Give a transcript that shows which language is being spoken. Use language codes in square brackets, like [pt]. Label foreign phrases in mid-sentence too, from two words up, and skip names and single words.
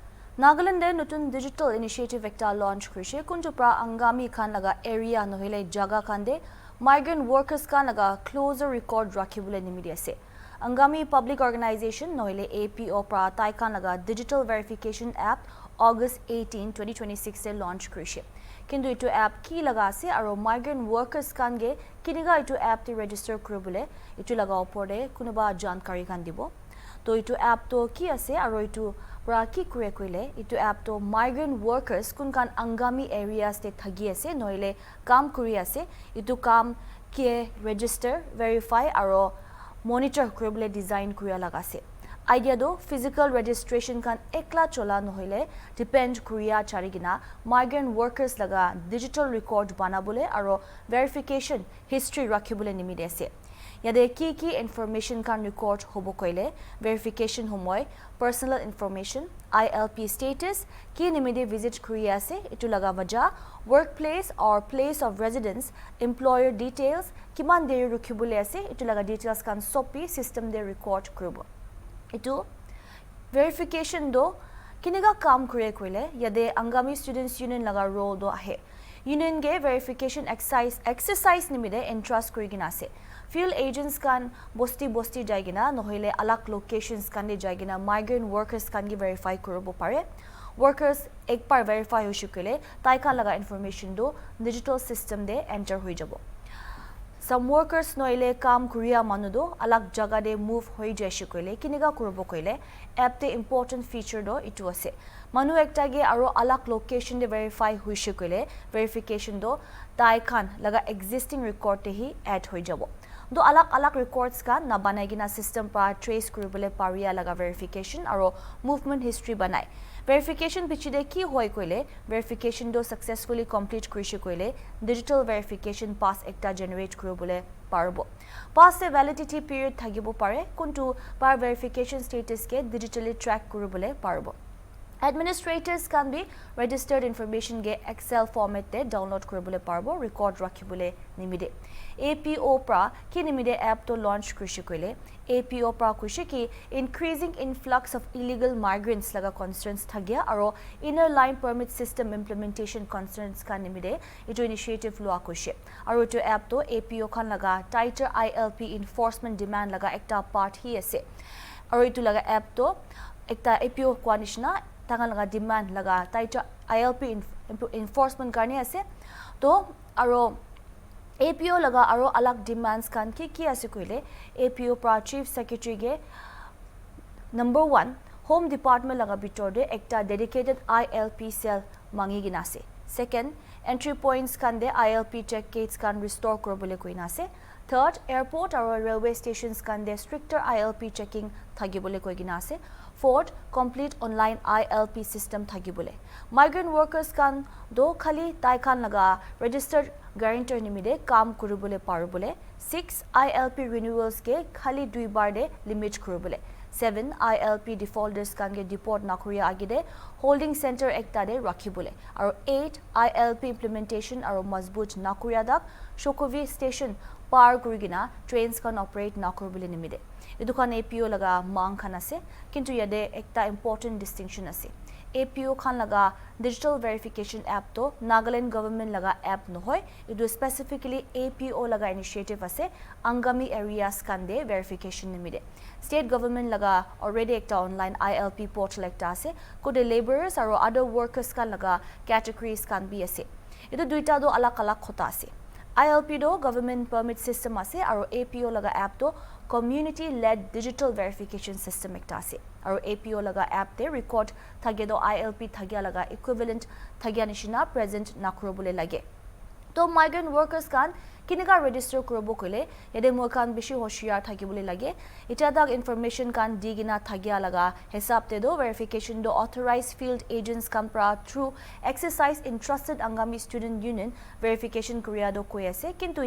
[nag] Nagaland nutun [en] digital initiative [nag] ekta launch krise kunju pra angami khan laga area nohile jaga khan de [en] migrant workers [nag] khan laga [en] closer record [nag] rakhibule nimidi ase angami public organization nohile APO pra tai khan laga [en] digital verification app [nag] August 18 2026 se launch krise kintu itu app ki laga ase aro [en] migrant workers [nag] khan ge kiniga itu app te register kuribule itu laga opor de kunuba jankari khan dibo to itu app to ki ase aro itu pra ki kure koile itu app to [en] migrant workers [nag] kun kan angami areas te thagi ase noile kam kuri ase itu kam ke [en] register verify [nag] aro monitor kuribule design kuriya laga ase idea do [en] physical registration [nag] kan ekla chola nohile depend kuriya charigina [en] migrant workers [nag] laga [en] digital record [nag] banabule aro [en] verification history [nag] rakhibule nimide ase yade ki information kan record hobo koile verification homoy [en] personal information ILP status [nag] ki nimide visit kuriya ase itu laga waja [en] workplace or place of residence employer details [nag] kiman deri rukhibule ase itu laga details kan sopi system de record kuribo itu verification do kiniga kam kure koile yade angami students union laga role do ahe union ge [en] verification exercise [nag] nimide entrust kurigina ase [en] field agents [nag] kan bosti jaigina nohile alak locations kan de jaigina [en] migrant workers [nag] kan gi verify kurobo pare workers ekbar verify hoshikile tai kan laga information do [en] digital system [nag] de enter hoi jabo [en] some workers [nag] noile kam kuriya manudo alak jaga de move hoi jaishikile kiniga kurobo koile app te [en] important feature [nag] do itu ase manu ekta ge aro alak location de verify hoishikile verification do tai kan laga [en] existing record [nag] te hi add hoi jabo do alak records ka na banai gina system pa trace kuribole paria laga verification aro [en] movement history [nag] banai verification pichide ki hoi koile verification do successfully complete kurishi koile [en] digital verification pass [nag] ekta generate kuribole parbo pass se [en] validity period [nag] thagibo pare kuntu par [en] verification status [nag] ke digitally track kuribole parbo [en] administrators can be registered information [nag] ge [en] excel format [nag] te download kuribole parbo record rakhibole nimide APO pra ki nimide app to launch krishi koile APO pra kushi ki [en] increasing influx of illegal migrants [nag] laga concerns thagya aro [en] inner line permit system implementation concerns [nag] ka nimide itu initiative lua kushi aro to app to APO khan laga [en] tighter ILP enforcement demand [nag] laga ekta part hi ase aro itu laga app to ekta APO kwanishna tangal laga demand laga [en] tighter ILP enforcement [nag] karne ase to aro APO laga aro alak demands kan ki ase koile APO pra [en] chief secretary [nag] ge [en] number 1 home department [nag] laga bitor de ekta [en] dedicated ILP cell [nag] mangi gina ase second [en] entry points [nag] kan de [en] ILP check gates [nag] kan restore korobole koina ase third airport aro [en] railway stations [nag] kan de [en] stricter ILP checking [nag] thagibole koigina ase fourth [en] complete online ILP system [nag] thagibole [en] migrant workers [nag] kan do khali tai khan laga [en] registered guarantor [nag] nimide kam kuribole parubole 6 [en] ILP renewals [nag] ke khali 2 bar de limit kuribole 7 [en] ILP defaulters [nag] kan ge deport nakuriya agide [en] holding center [nag] ekta de rakhibole aro 8 [en] ILP implementation [nag] aro mazbut nakuriya dak shokovi station par kurigina trains kan operate nakuribole nimide edukan APO laga mang khan ase kintu yade ekta [en] important distinction [nag] ase APO khan laga [en] digital verification app [nag] to Nagaland government laga app nohoy idu specifically APO laga initiative ase angami areas kan de verification nimide [en] state government [nag] laga already ekta [en] online ILP portal [nag] ekta ase kode laborers aro [en] other workers [nag] kan laga categories kan bi ase idu duita do alak khota ase ILP do [en] government permit system [nag] ase aro APO laga app to [en] community led digital verification system [nag] ekta ase aro APO laga app te record thage do ILP thagya laga equivalent thagya nishina present nakurobole lage to [en] migrant workers [nag] kan kiniga register kurobo kole yede moi kan bishi hoshiyar thagibole lage eta dak information kan digina thagya laga hesab te do verification do [en] authorized field agents [nag] kan pra [en] through exercise entrusted angami student union verification [nag] kuriya do koyase kintu